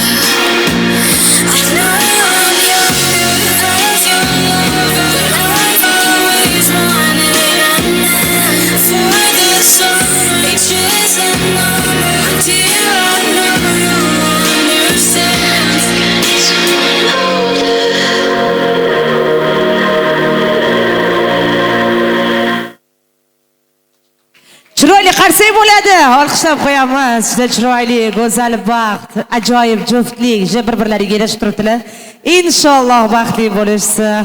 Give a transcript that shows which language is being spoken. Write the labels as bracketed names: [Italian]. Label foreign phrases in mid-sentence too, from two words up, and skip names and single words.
[English] I know I'm young, as your lover, but I've always wanted a man for the sun. Reaches a moment, dear, I know you'll understand. Think I need someone older. [Uzbek] Chiroyli qarsak bo'ladi. Olqishlab qo'yamiz. Juda chiroyli, go'zal baxt, ajoyib juftlik, bir-birlariga yarashib turibdilar. Inshaalloh baxtli bo'lishsin.